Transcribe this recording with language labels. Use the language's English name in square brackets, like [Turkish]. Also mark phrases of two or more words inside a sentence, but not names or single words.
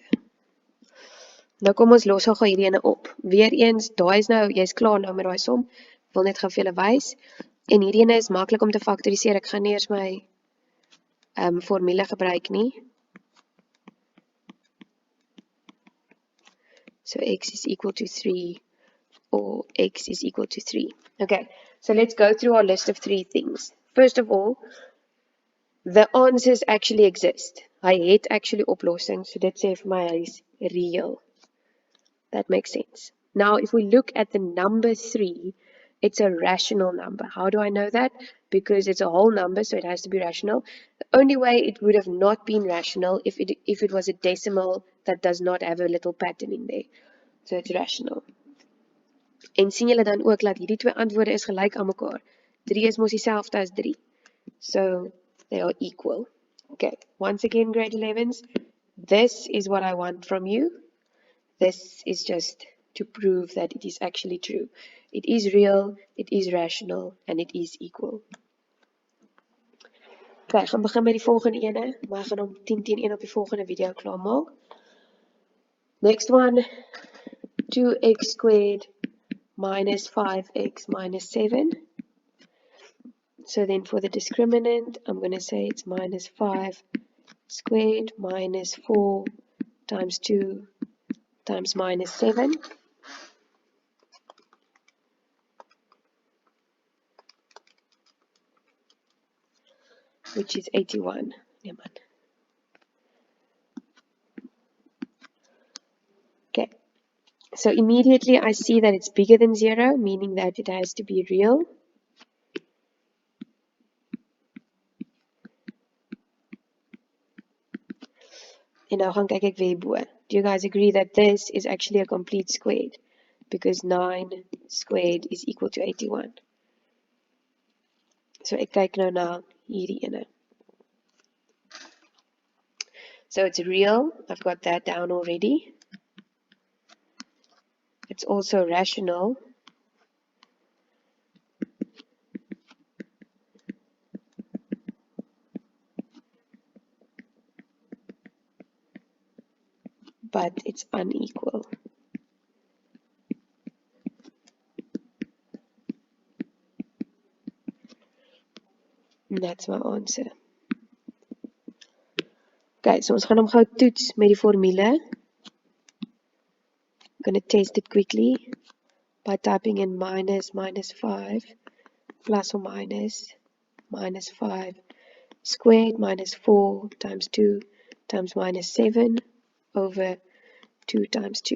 [Afrikaans] Nou kom ons los gou hierdie ene op. Weereens, daai is nou, jy's klaar nou met daai som. Wil net gou vir julle wys. En hierdie ene is maklik om te faktoriseer. Ek gaan nie eers my formule gebruik nie. [English] So x is equal to 3 or x is equal to 3. Okay, so let's go through our list of 3 things. First of all, the answers actually exist. [Afrikaans] Hy het actually oplossings, so dit sê vir my hy is real. [English] That makes sense. Now, if we look at the number 3, it's a rational number. How do I know that? Because it's a whole number, so it has to be rational. The only way it would have not been rational if it was a decimal that does not have a little pattern in there. So it's rational. [Afrikaans] En sien julle dan ook dat hierdie twee antwoorde is gelyk aan mekaar. 3 is mos dieselfde as 3. [English] So they are equal. Okay, once again, grade 11s, this is what I want from you. This is just to prove that it is actually true. It is real, it is rational, and it is equal. [Afrikaans] Okay, ek gaan begin met die volgende ene, maar ek gaan hom 10-10-1 op die volgende video klaarmaak. [English] Next one, 2x squared minus 5x minus 7. So then for the discriminant, I'm going to say it's minus 5 squared minus 4 times 2 times minus 7. Which is 81. Okay, so immediately I see that it's bigger than 0, meaning that it has to be real. [Afrikaans] En nou gaan kyk ek weer bo. [English] Do you guys agree that this is actually a complete squared? Because 9 squared is equal to 81. [Afrikaans] So ek kyk nou na hierdie ene. [English] So it's real. I've got that down already. It's also rational. But it's unequal. And that's my answer. [Afrikaans] Okay, so ons gaan hom gou toets met die formule. [English] I'm going to test it quickly by typing in minus 5 plus or minus 5 squared minus 4 times 2 times minus 7 over 2 times 2.